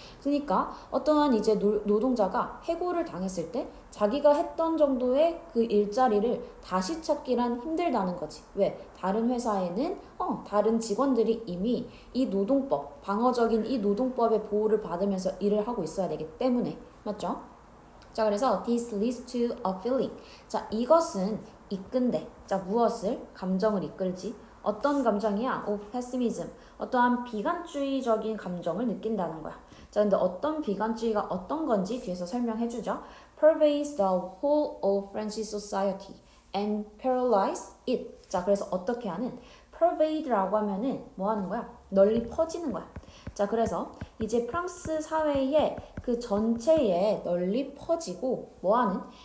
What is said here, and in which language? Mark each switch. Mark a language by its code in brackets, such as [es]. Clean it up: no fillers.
[ko] 그러니까 어떠한 이제 노동자가 해고를 당했을 때 자기가 했던 정도의 그 일자리를 다시 찾기란 힘들다는 거지. 왜? 다른 회사에는 다른 직원들이 이미 이 노동법, 방어적인 이 노동법의 보호를 받으면서 일을 하고 있어야 되기 때문에. 맞죠? 자, 그래서 [en] this leads to a feeling. [ko] 자, 이것은 이끈대. 자, 무엇을? 감정을 이끌지. 어떤 감정이야? [en] of pessimism. [ko] 어떠한 비관주의적인 감정을 느낀다는 거야. 자, 근데 어떤 비관주의가 어떤 건지 뒤에서 설명해 주죠. [en] pervades the whole of French society and paralyze it. [ko] 자, 그래서 어떻게 하는? pervade라고 하면은 뭐 하는 거야? 널리 퍼지는 거야. 자, 그래서 이제 프랑스 사회의 그 전체에 널리 퍼지고 뭐하는?